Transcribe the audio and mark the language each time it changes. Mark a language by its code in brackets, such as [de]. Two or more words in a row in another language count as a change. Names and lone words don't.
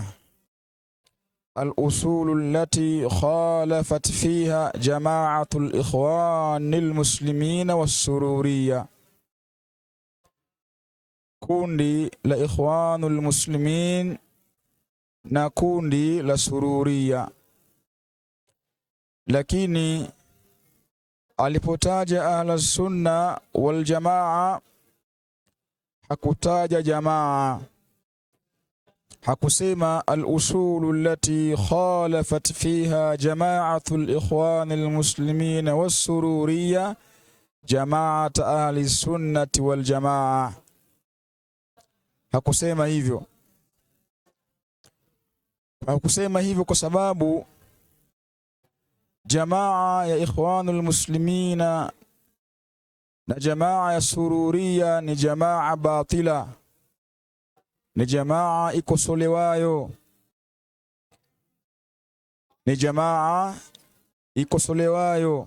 [ar] الأصول التي خالفت فيها جماعة الإخوان المسلمين والسرورية, [sw] kundi la Ikhwanul Muslimin na kundi la Sururiya. Lakini alipotaja [ar] أهل السنة والجماعة [sw] hakutaja jamaa, hakusema [ar] الأصول التي خالفت فيها جماعة الإخوان المسلمين والسرورية جماعة أهل السنة والجماعة. [sw] Hakusema hivyo. Hakusema hivyo kwa sababu jamaa ya Ikhwanul Muslimina na jamaa ya Sururiya ni jamaa batila, ni jamaa ikosolewayo, ni jamaa ikosolewayo.